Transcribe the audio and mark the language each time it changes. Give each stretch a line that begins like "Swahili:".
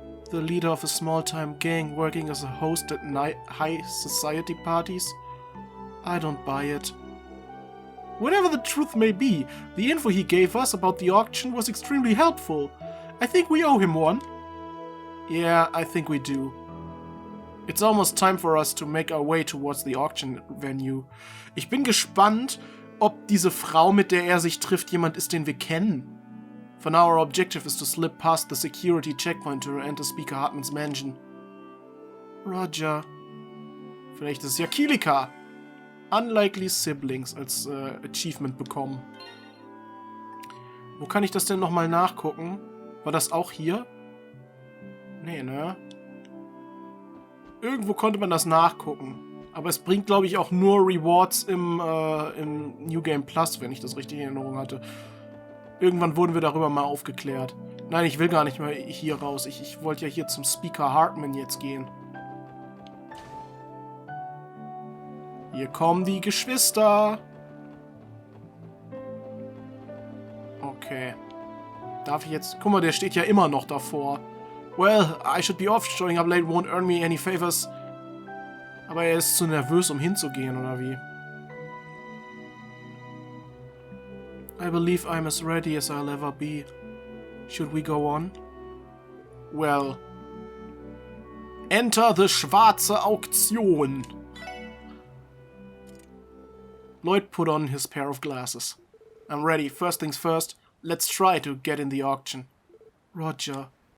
English: The leader of a small-time gang working as a host at high society parties? I don't buy it. Whatever the truth may be, the info he gave us about the auction was extremely helpful. I think we owe him one. Yeah, I think we do. It's almost time for us to make our way towards the auction venue.
German: Ich bin gespannt, ob diese Frau, mit der er sich trifft, jemand ist, den wir kennen.
English: For now, our objective is to slip past the security checkpoint to enter Speaker Hartmans mansion. Roger.
German: Vielleicht ist es ja Kilika. Unlikely Siblings als Achievement bekommen. Wo kann ich das denn nochmal nachgucken? War das auch hier? Nee, ne? Irgendwo konnte man das nachgucken. Aber es bringt, glaube ich, auch nur Rewards im New Game Plus, wenn ich das richtig in Erinnerung hatte. Irgendwann wurden wir darüber mal aufgeklärt. Nein, ich will gar nicht mehr hier raus. Ich wollte ja hier zum Speaker Hartman jetzt gehen. Hier kommen die Geschwister. Okay. Darf ich jetzt... Guck mal, der steht ja immer noch davor.
English: Well, I should be off. Showing up late won't earn me any favors.
German: Aber er ist zu nervös, um hinzugehen, oder wie?
English: I believe I'm as ready as I'll ever be. Should we go on? Well... Enter the Schwarze Auktion. Lloyd put on his pair of glasses. I'm ready. First things first, let's try to get in the auction. Roger.